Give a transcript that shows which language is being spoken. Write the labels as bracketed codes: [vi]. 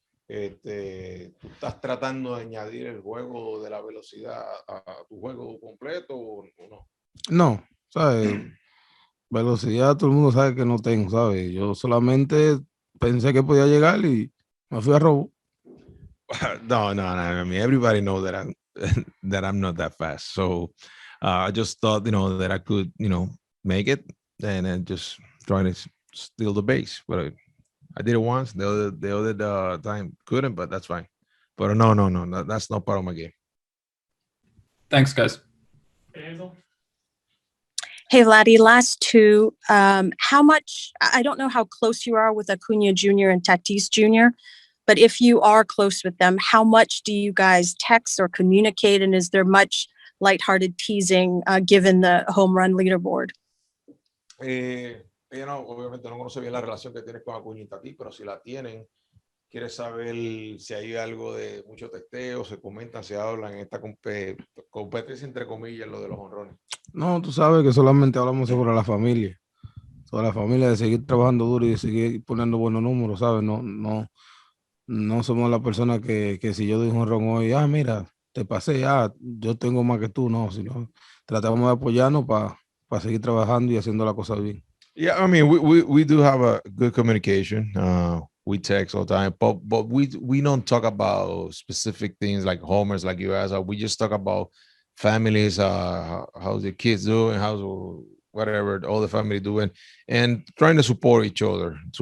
[es] ¿Tú estás tratando de añadir el juego de la velocidad a tu juego completo o no? No, ¿sabes? Velocidad todo el mundo sabe que no tengo, ¿sabes? Yo solamente pensé que podía llegar y me fui a robo. No. [en] I mean, everybody knows that I'm not that fast. So I just thought, that I could, make it and then just try to steal the base. But I did it once. The other time couldn't, but that's fine. But no, that's not part of my game. Thanks, guys. Okay, Hazel? Hey, Vladdy, last two. How much, I don't know how close you are with Acuna Jr. and Tatis Jr., but if you are close with them, how much do you guys text or communicate? And is there much lighthearted teasing given the home run leaderboard? [es] Ella no, obviamente no conoce bien la relación que tienes con Acuña y Tati, pero si la tienen, quiere saber si hay algo de mucho testeo, se comentan, se hablan en esta competencia entre comillas, lo de los honrones. No, tú sabes que solamente hablamos sobre la familia de seguir trabajando duro y de seguir poniendo buenos números, ¿sabes? No somos la persona que si yo doy un honrón hoy, mira, te pasé, yo tengo más que tú, no, sino tratamos de apoyarnos para seguir trabajando y haciendo la cosa bien. [en] Yeah, I mean, we do have a good communication. We text all the time, but we don't talk about specific things like homers, like you asked. We just talk about families, how's the kids doing, how's whatever all the family doing, and trying to support each other.